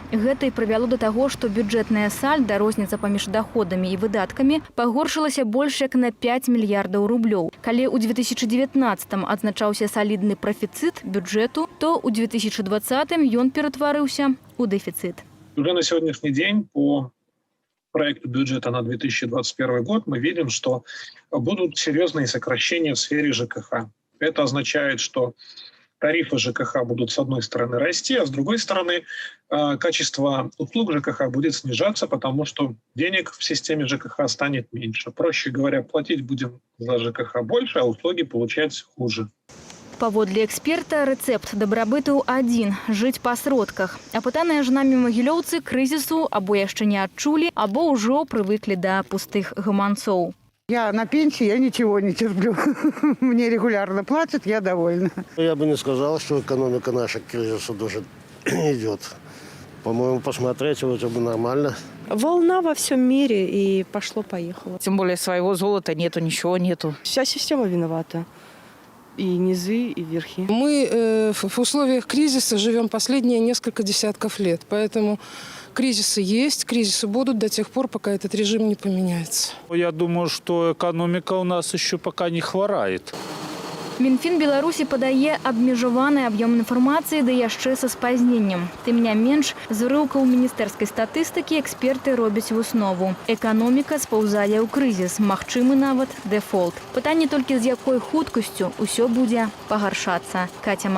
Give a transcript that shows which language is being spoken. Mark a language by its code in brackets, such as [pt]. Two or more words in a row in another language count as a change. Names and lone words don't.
[be] Гэта і прывяло да таго, што бюджэтная сальда, розніца паміж доходамі і выдаткамі, пагоршылася больш як на 5 мільярдаў рублёў. Калі ў 2019-м адзначаўся салідны прафіцыт бюджэту, то ў 2020-м ён ператварыўся ў дэфіцыт. [ru] Уже на сегодняшний день по проекту бюджета на 2021 год мы видим, что будут серьезные сокращения в сфере ЖКХ. Это означает, что тарифы ЖКХ будут с одной стороны расти, а с другой стороны качество услуг ЖКХ будет снижаться, потому что денег в системе ЖКХ станет меньше. Проще говоря, платить будем за ЖКХ больше, а услуги получать хуже. [be] Паводле эксперта, рэцэпт дабрабыту адзін – жыць па сродках. Апытаныя ж намі магілёўцы крызісу або яшчэ не адчулі, або ўжо прывыклі да пустых гаманцоў. [ru] Я на пенсии, я ничего не терплю. Мне регулярно платят, я довольна. Я бы не сказал, что экономика наша к кризису даже идет. По-моему, посмотреть вроде бы нормально. Волна во всем мире, и пошло-поехало. Тем более своего золота нету, ничего нету. Вся система виновата. И низы, и верхи. Мы в условиях кризиса живем последние несколько десятков лет. Поэтому кризисы есть, кризисы будут до тех пор, пока этот режим не поменяется. Я думаю, что экономика у нас еще пока не хворает. [be] Мінфін Беларусі падае абмежаваны аб'ём інфармацыі, да яшчэ са спазненнем. Тым не менш, з урыўкаў міністэрскай статыстыкі эксперты робяць выснову. Эканоміка спаўзае ў крызіс, магчымы нават дэфолт. Пытанне толькі, з якой хуткасцю ўсё будзе пагаршацца.